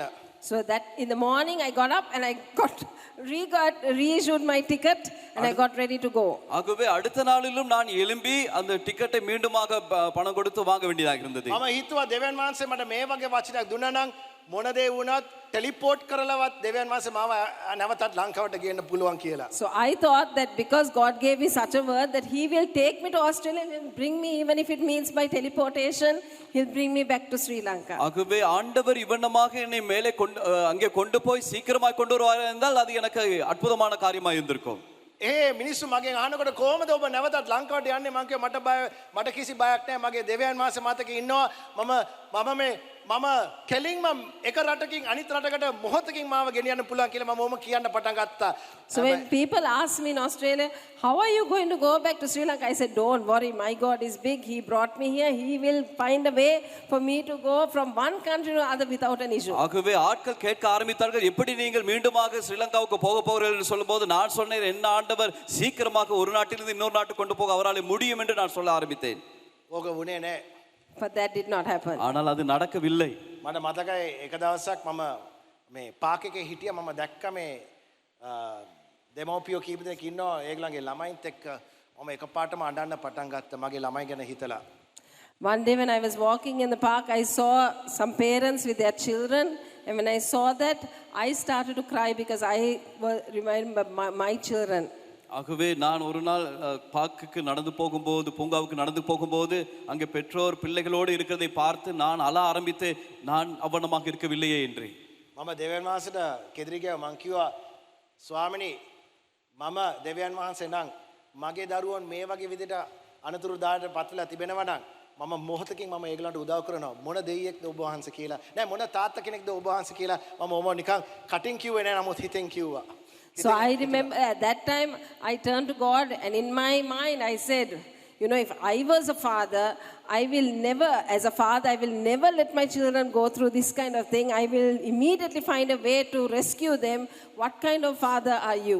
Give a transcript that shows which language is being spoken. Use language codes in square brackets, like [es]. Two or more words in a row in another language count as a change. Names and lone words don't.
[en] So that in the morning I got up and I reissued my ticket and I got ready to go. [ta] ஆகவே அடுத்த நாளிலும் நான் எழும்பி அந்த டிக்கெட்டை மீண்டுமாக பணம் கொடுத்து வாங்க வேண்டியதாக இருந்தது. [si] මම හිතුවා දෙවියන් වහන්සේ මට මේ වගේ වචනයක් දුන්නා නම් මොන දේ වුණත් ටෙලිපෝට් කරලවත් දෙවියන් වහන්සේ මාව නැවතත් ලංකාවට ගේන්න පුළුවන් කියලා. [en] So I thought that because God gave me such a word that he will take me to Australia and bring me, even if it means by teleportation, he'll bring me back to Sri Lanka. [ta] ஆகவே ஆண்டவர் இவனமாக என்னை மேலே அங்கே கொண்டு போய் சீக்கிரமாய் கொண்டு வருவார் என்றால் அது எனக்கு அற்புதமான காரியமாக இருந்திருக்கும். [si] මිනිස්සු මගෙන් අහනකොට කොහොමද ඔබ නැවතත් ලංකාවට යන්නේ? මම කිව්වා මට කිසි බයක් නැහැ. මගේ දෙවියන් වහන්සේ මතක ඉන්නවා. මම මේ මම කෙලින්ම එක රටකින් අනිත් රටකට මොහොතකින් මාව ගෙනියන්න පුළුවන් කියලා මම ඔහොම කියන්න පටන් ගත්තා. [en] So when people ask me in Australia, how are you going to go back to Sri Lanka? I said, don't worry, my God is big. He brought me here. He will find a way for me to go from one country to other without an issue. [ta] ஆகவே ஆட்கள் கேட்க ஆரம்பித்தார்கள், எப்படி நீங்கள் மீண்டுமாக ஸ்ரீலங்காவுக்கு போக போகிறீர்கள் என்று சொல்லும்போது நான் சொன்னேன், என்ன ஆண்டவர் சீக்கிரமாக ஒரு நாட்டிலிருந்து இன்னொரு நாட்டுக்கு கொண்டு போக அவரால் முடியும் என்று நான் சொல்ல ஆரம்பித்தேன். [si] ඕක වුණේ නෑ. [en] But that did not happen. [ta] ஆனால் அது நடக்கவில்லை. [si] මට මතකයි එක දවසක් මම මේ පාක් එකේ හිටියා මම දැක්ක මේ දෙමෝපියෝ කීප දෙනෙක් ඉන්නවා ඒගොල්ලන්ගේ ළමයින්ත් එක්ක මම එකපාරටම අඬන්න පටන් ගත්තා මගේ ළමයි ගැන හිතලා. [en] One day when I was walking in the park, I saw some parents with their children. And when I saw that, I started to cry because I remember my children. [ta] ஆகவே நான் ஒரு நாள் பார்க்குக்கு நடந்து போகும்போது, பூங்காவுக்கு நடந்து போகும்போது அங்கே பெற்றோர் பிள்ளைகளோடு இருக்கிறதை பார்த்து நான் அழ ஆரம்பித்து, நான் அவனமாக இருக்கவில்லையே என்று. [si] මම දෙවියන් වහන්සේට කෙදිරි ගියා මං කිව්වා ස්වාමිනී මම දෙවියන් වහන්සේ නම් මගේ දරුවන් මේ වගේ විදිහට අනතුරුදායකට පත් වෙලා තිබෙනවා නම් මම මොහොතකින් මම ඒගොල්ලන්ට උදව් කරනවා මොන දෙයියෙක්ද ඔබ වහන්සේ කියලා නෑ මොන තාත්තා කෙනෙක්ද ඔබ වහන්සේ කියලා මම ඔම නිකන් කටින් කිව්වේ නෑ නමුත් හිතෙන් කිව්වා. [en] So I remember at that time I turned to God and in my mind I said, you know, if I was a father, I will never, as a father, I will never let my children go through this kind of thing. I will immediately find a way to rescue them. What kind of father are you?